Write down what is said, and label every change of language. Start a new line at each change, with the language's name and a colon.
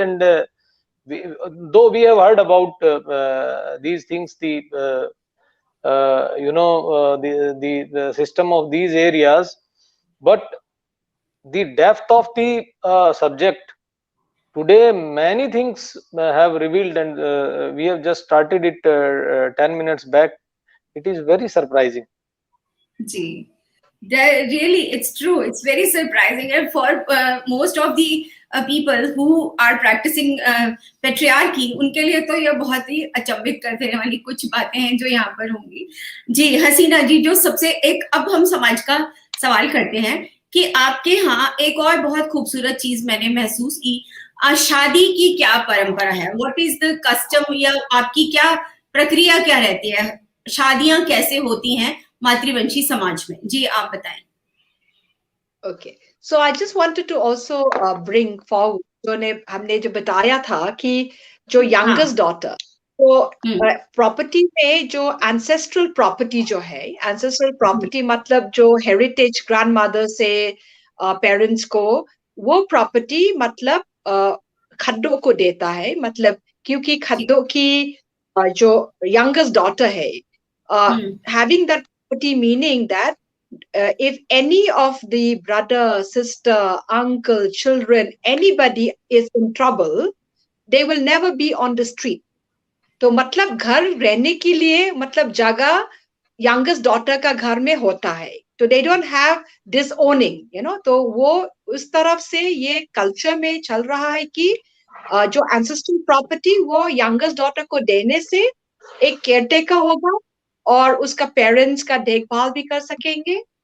English: And though we have heard about these things, the you know the system of these areas, but the depth of the subject. Today many things have revealed, and we have just started it 10 minutes back. It is very surprising. Gee, really, it's true. It's very surprising, and for most of the people who are practicing patriarchy,
Hindi: उनके लिए तो ये बहुत ही अचंभित कर देने वाली कुछ बातें हैं जो यहाँ पर होंगी। जी हसीना जी, जो सबसे एक अब हम समाज का सवाल करते हैं कि आपके यहाँ एक और बहुत खूबसूरत चीज मैंने महसूस की, शादी की क्या परंपरा है?
English: what is the custom,
Hindi: या आपकी क्या प्रक्रिया क्या रहती है? शादियां कैसे होती हैं मातृवंशी समाज में? जी आप बताएं।
English: Okay, so I just wanted to also bring forward
Hindi: हमने जो बताया था कि जो youngest daughter, तो प्रॉपर्टी में जो ancestral property जो है, ancestral property मतलब जो heritage grandmother से parents को, वो property मतलब खड्डो को देता है, मतलब क्योंकि खड्डो की जो youngest daughter है,
English: having that property meaning that if any of the brother, sister, uncle, children, anybody is in trouble, they will never be on the street.
Hindi: तो मतलब घर रहने के लिए मतलब जगह youngest daughter का घर में होता है, तो
English: they don't have disowning, you know,
Hindi: तो वो उस तरफ से ये culture में चल रहा है कि जो ancestral property वो youngest daughter को देने से एक caretaker होगा और उसका पेरेंट्स का देखभाल भी कर सकेंगे।